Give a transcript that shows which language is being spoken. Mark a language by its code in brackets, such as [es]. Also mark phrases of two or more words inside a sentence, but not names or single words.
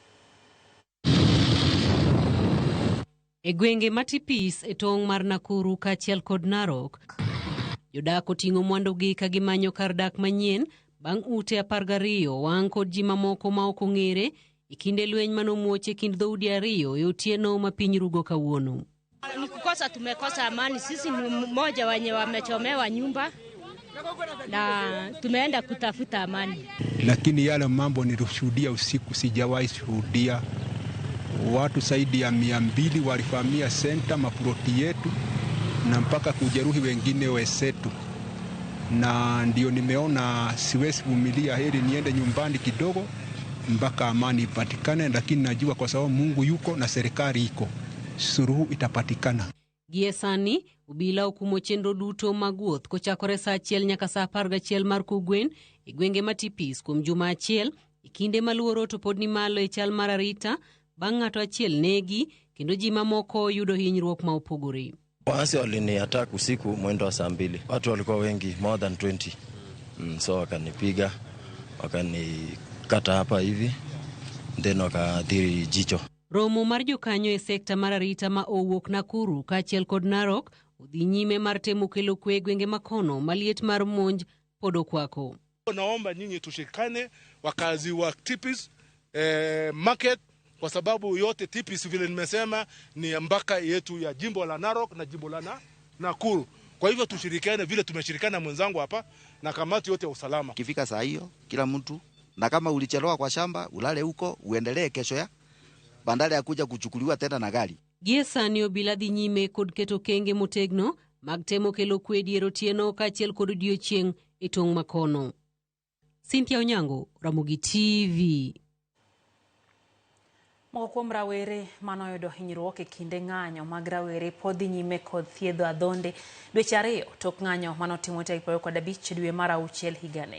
[luo] E gwenge ma Tipis e tong' mar Nakuru kaachiel kod Narok, jodak oting'o mwandugi ka gimanyo kar dak manyien bang' ute 12 wang' kod ji mamoko ma ok ong'ere e kinde lweny manomuoch e kind dhoudi 2 e otieno ma piny rugo kawuono. [sw] Ni kukosa tumekosa amani. Sisi ni mmoja wenye wamechomewa nyumba na tumeenda kutafuta amani. Lakini yale mambo nilishuhudia usiku sijawahi shuhudia. Watu zaidi ya 200 walivamia senta maploti yetu na mpaka kujeruhi wengine wezetu. Na ndio nimeona siwezi vumilia, heri niende nyumbani kidogo mpaka amani ipatikane, lakini najua kwa sababu Mungu yuko na serikali iko, suluhu itapatikana. [luo] Gie sani obila okumo chenro duto mag wuoth kochakore saa 1 nyaka saa 11 mar kogwen e gwenge ma Tipis kuom juma achiel e kinde maluoro to pod ni malo e chal mar arita bang' ng'ato achiel negi kendo ji mamoko yudo hinyruok ma opogore. [sw] Waasi waliniattack usiku mwendo wa saa 2. Watu walikuwa wengi, [en] more than 20. [sw] So wakanipiga, wakanikata hapa hivi, then wakaathiri jicho. [luo] Romo mar jokanyo e sekta mar arita ma owuok Nakuru kaachiel kod Narok odhi nyime mar temo kelo kwe gwenge makono maliet mar monj podo kwako. [sw] Naomba nyinyi tushikane wakazi wa Tipis market, kwa sababu yote Tipis vile nimesema ni mpaka yetu ya jimbo la Narok na jimbo la Nakuru. Kwa hivyo tushirikiane vile tumeshirikana mwenzangu hapa na kamati yote ya usalama. Kifika saa hiyo kila mtu, na kama ulichelewa kwa shamba ulale huko uendelee kesho ya bandari ya kuja kuchukuliwa tena na gari. [luo] Gie sani obila dhi nyime kod keto kenge motegno mag temo kelo kwe dier otieno kaachiel kod odiechieng' e tong' makono. Cynthia Onyango, Ramogi TV. Moko kuom rawere manoyudo hinyruok e kinde ng'anyo mag rawere pod dhi nyime kod thiedho adhonde dweche 2 tok ng'anyo manotimo tarik 25 dwe mar 6 higani.